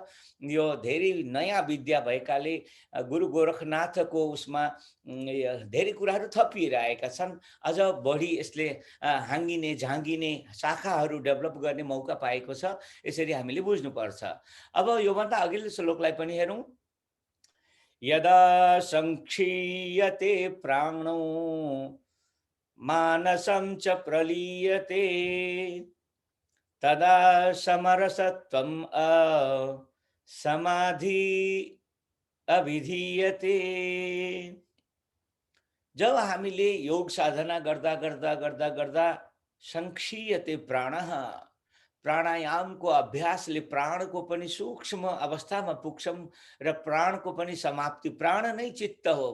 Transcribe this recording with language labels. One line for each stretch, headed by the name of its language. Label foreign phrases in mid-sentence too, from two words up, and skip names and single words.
Nepali: यो धेरै नयाँ विद्या भएकाले गुरु गोरखनाथको उसमा धेरै कुराहरू थपिएर आएका छन्। अझ बढी यसले हाँगिने झाँगिने शाखाहरू डेभलप गर्ने मौका पाएको छ। यसरी हामीले बुझ्नुपर्छ। अब योभन्दा अघिल्लो श्लोकलाई पनि हेरौँ।
Sanskrit: यदा संक्षीयते प्राणो मानसं च प्रलीयते तदा समरसत्वम् समाधि अभिधीयते।
Nepali: जब हामीले योग साधना गर्दा गर्दा गर्दा गर्दा
Sanskrit: संक्षीयते प्राणः,
Nepali: प्राणायामको अभ्यासले प्राणको पनि सूक्ष्म अवस्थामा पुग्छौँ र प्राणको पनि समाप्ति। प्राण नै चित्त हो।